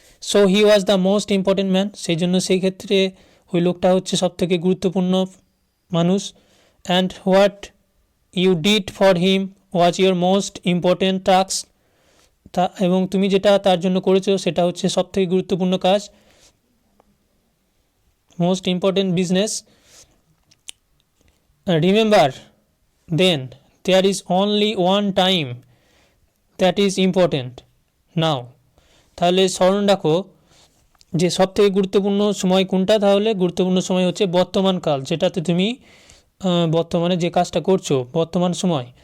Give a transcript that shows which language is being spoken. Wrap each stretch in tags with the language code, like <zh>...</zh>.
<en>so he was the most important man,</en> <bn>সেই জন্য সেই ক্ষেত্রে ওই লোকটা হচ্ছে সবথেকে গুরুত্বপূর্ণ মানুষ।</bn> <en>and what you did for him was your most important task,</en> <bn>এবং তুমি যেটা তার জন্য করেছো সেটা হচ্ছে সবথেকে গুরুত্বপূর্ণ কাজ।</bn> <en>most important business. Remember, then there is only one time that is important now.</en> <bn>তাহলে স্মরণ রাখো যে সবথেকে গুরুত্বপূর্ণ সময় কোনটা, তাহলে গুরুত্বপূর্ণ সময় হচ্ছে বর্তমান কাল, যেটাতে তুমি বর্তমানে যে কাজটা করছো বর্তমান সময়।</bn>